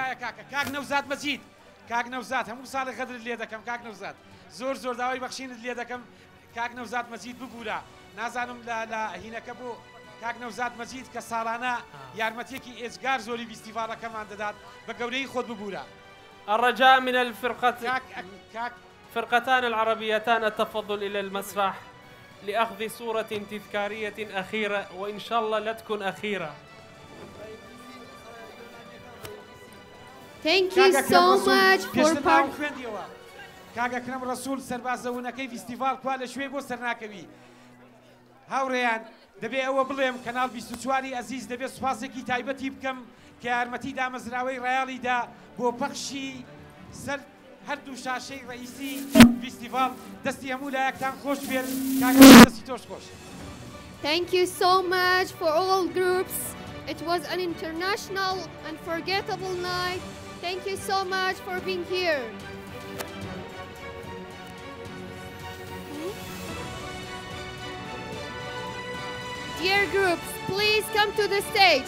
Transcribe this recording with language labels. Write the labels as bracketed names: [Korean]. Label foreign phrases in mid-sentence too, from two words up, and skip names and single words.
[Central Kurdish] کاک نەوزاد مەجید کاک نەوزاد هەموو ساڵی خەدرت لێ دەکەم کاک نەوزاد زۆر زۆر داوای بەخشینت لێ دەکەم کاک نەوزاد مەجید ببوورە نازانم لە هینەکە بۆ کاک نەوزاد مەجید کە ساڵانە یارمەتێکی ئێجگار زۆری فیستیڤاڵەکەمان دەدات بە گەورەی خۆت ببوورە [Arabic] الرجاء من الفرقتان العربيتان التفضل إلى المسرح لأخذ صورة تذكارية أخيرة وإن شاء الله لا تكون أخيرة. [English] Thank you so much for [Central Kurdish] کاک ئەکرەم ڕەسوڵ سەربازەونەکەی فیستیڤاڵ کوا لە شوێ بۆ سەرناکەوی هاوڕێیان دەبێ ئەوە بڵێم کەناڵ 24 ئەزیز دەبێت سوپاسێکی تایبەتی بکەم کە یارمەتی دامەزراوەی ڕایاڵیدا بۆ پەخشی سەر هەردوو شاشەی ڕئیسی فیستیڤاڵ دەستی هەموو لایەکتان خۆش بێت کاکە دەستی تۆش خۆش. [English] Thank you so much for all groups. It was an international unforgettable night. Thank you so much for being here. Dear groups, please come to the stage.